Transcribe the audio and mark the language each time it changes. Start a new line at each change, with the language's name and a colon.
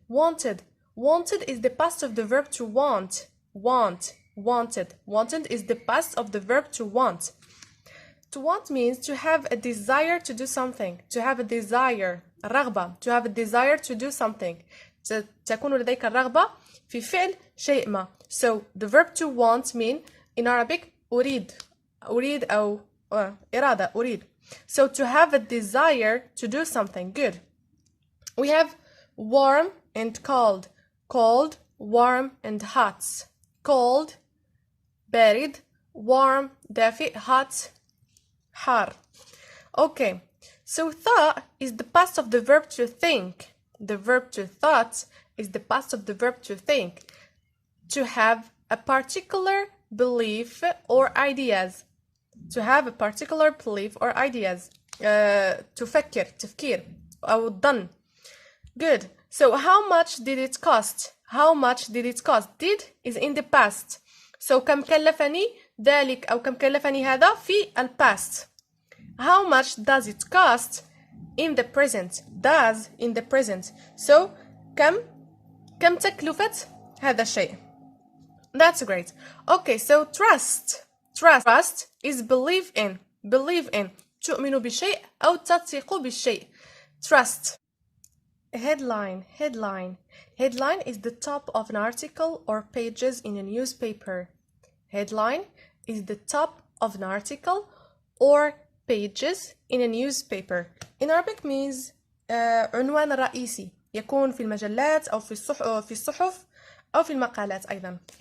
English: Wanted is the past of the verb to want. Wanted is the past of the verb to want. To want means to have a desire to do something. To have a desire. الرغبة. To have a desire to do something.
Arabic: تكون لديك الرغبة في فعل شيء ما.
English: So the verb to want mean in Arabic أريد.
Arabic: أريد أو إرادة. أريد.
English: So to have a desire to do something. Good. We have warm and cold. Cold, warm and hot. Cold, بارد. Warm, دافئ. Hot, حار. Okay. So thought is the past of the verb to think. The verb to thought is the past of the verb to think. To have a particular belief or ideas. To have a particular belief or ideas.
Arabic: تفكر تفكير أو الظن.
English: Good. So how much did it cost? How much did it cost? Did is in the past.
Arabic: So كم كلفني ذلك أو كم كلفني هذا في ال past.
English: How much does it cost in the present? Does in the present.
Arabic: So كم تكلفة هذا الشيء.
English: That's great. Okay, so trust. Trust is believe in. Believe in.
Arabic: تؤمن بشيء أو تثق بالشيء. Trust. Headline.
English: Headline is the top of an article or pages in a newspaper. Headline is the top of an article or pages in a newspaper. In Arabic means
Arabic: عنوان رئيسي يكون في المجلات أو في الصحف أو في المقالات أيضا.